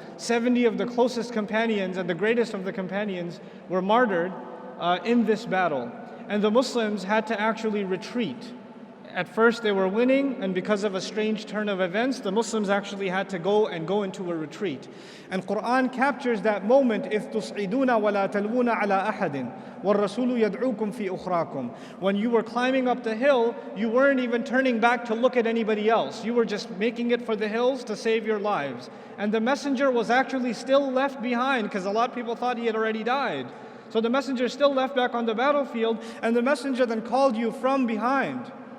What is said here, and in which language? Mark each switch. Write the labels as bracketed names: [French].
[English] 70 of the closest companions and the greatest of the companions were martyred in this battle. And the Muslims had to actually retreat. At first they were winning, and because of a strange turn of events, the Muslims actually had to go into a retreat. And Quran captures that moment, [Arabic] إِذْ تُصْعِدُونَ وَلَا تَلْوُونَ عَلَىٰ أَحَدٍ وَالرَّسُولُ يَدْعُوكُمْ فِي أُخْرَاكُمْ. [English] When you were climbing up the hill, you weren't even turning back to look at anybody else. You were just making it for the hills to save your lives. And the messenger was actually still left behind, because a lot of people thought he had already died. So the messenger still left back on the battlefield, and the messenger then called you from behind.